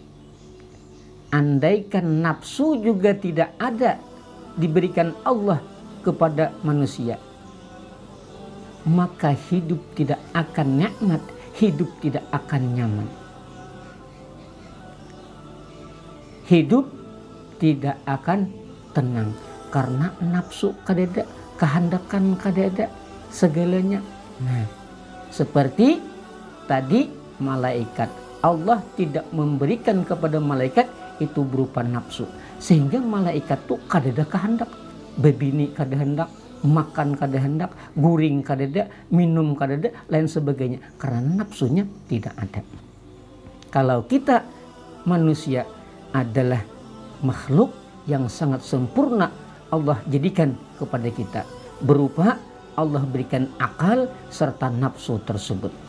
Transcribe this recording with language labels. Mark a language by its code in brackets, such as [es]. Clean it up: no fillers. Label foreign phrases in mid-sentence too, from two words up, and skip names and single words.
[id] Andaikan nafsu juga tidak ada diberikan Allah kepada manusia, maka hidup tidak akan nikmat, hidup tidak akan nyaman. Hidup tidak akan tenang karena nafsu kadada, kehendakan kadada, segalanya. Nah, seperti tadi malaikat, Allah tidak memberikan kepada malaikat itu berupa nafsu, sehingga [bjn] malaikat tuh kadada kehendak, bebini kada hendak, makan kada hendak, guring kadada, minum kadada, [id] lain sebagainya, karena nafsunya tidak ada. Kalau kita manusia adalah makhluk yang sangat sempurna, Allah jadikan kepada kita berupa Allah berikan akal serta nafsu tersebut.